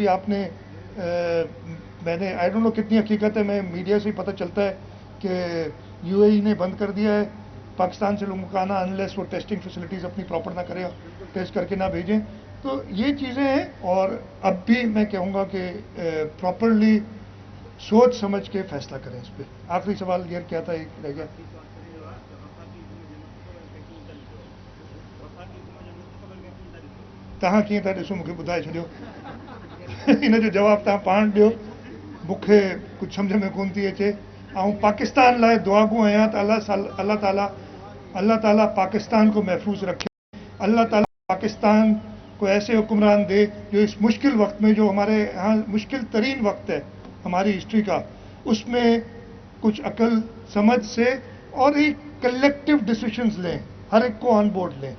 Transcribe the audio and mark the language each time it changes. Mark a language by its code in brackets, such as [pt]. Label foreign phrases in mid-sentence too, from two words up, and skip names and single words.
[ur] ابھی آپ نے, میں نے [en] I don't know [ur] کتنی حقیقت ہے, میں میڈیا سے ہی پتہ چلتا ہے کہ یو اے ای نے بند کر دیا ہے پاکستان سے لوگوں کا آنا, انلیس وہ [en] testing facilities [ur] اپنی پراپر نہ کریں, ٹیسٹ کر کے نہ بھیجیں. تو یہ چیزیں ہیں. اور اب بھی میں کہوں گا کہ پراپرلی سوچ سمجھ کے فیصلہ کریں اس پہ. آخری سوال یہ کیا تھا, ایک رہ گیا. [sd] तव्हां कीअं था ॾिसो मूंखे ॿुधाए छॾियो. इन जो जवाबु तव्हां पाण ॾियो, मूंखे कुझु सम्झ में कोन थी अचे. ऐं पाकिस्तान लाइ दुआगू आहियां त अल्लाह ताला [ur] پاکستان کو محفوظ رکھے. اللہ تعالیٰ پاکستان کو ایسے حکمران دے جو اس مشکل وقت میں، جو ہمارے یہاں مشکل ترین وقت ہے ہماری ہسٹری کا، اس میں کچھ عقل سمجھ سے اور ایک [en] collective decisions [ur] لیں، ہر ایک کو [en] on board [ur] لیں.